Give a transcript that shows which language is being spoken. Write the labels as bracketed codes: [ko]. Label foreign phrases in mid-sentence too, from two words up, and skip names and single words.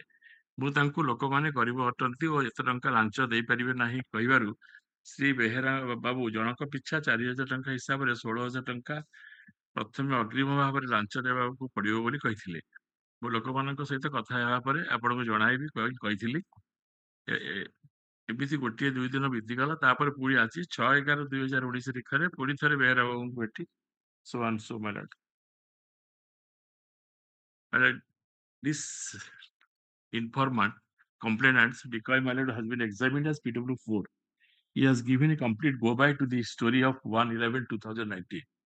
[or] ମୁଁ ତାଙ୍କୁ ଲୋକମାନେ ଗରିବ ଅଟନ୍ତି ଓ ଏତେ ଟଙ୍କା ଲାଞ୍ଚ ଦେଇପାରିବେ ନାହିଁ କହିବାରୁ ଶ୍ରୀ ବେହେରା ବାବୁ ଜଣକ ପିଛା 4,000 ଟଙ୍କା ହିସାବରେ 16,000 ଟଙ୍କା ପ୍ରଥମେ ଅଗ୍ରିମ ଭାବରେ ଲାଞ୍ଚ ଦେବାକୁ ପଡିବ ବୋଲି କହିଥିଲେ। ମୁଁ ଲୋକମାନଙ୍କ ସହିତ କଥା ହେବା ପରେ ଆପଣଙ୍କୁ ଜଣାଇବି କହିଥିଲି। ଏମିତି 1-2 ଦିନ ବିତିଗଲା ତାପରେ ପୁଣି ଆସି 6/11/2019 ତାରିଖରେ ପୁଣି ଥରେ ବେହେରା ବାବୁଙ୍କୁ ଭେଟି [en] so and so my lord. This informant complainant's decoy my lord has been examined as PW4. He has given a complete go by to the story of 1/11/2019.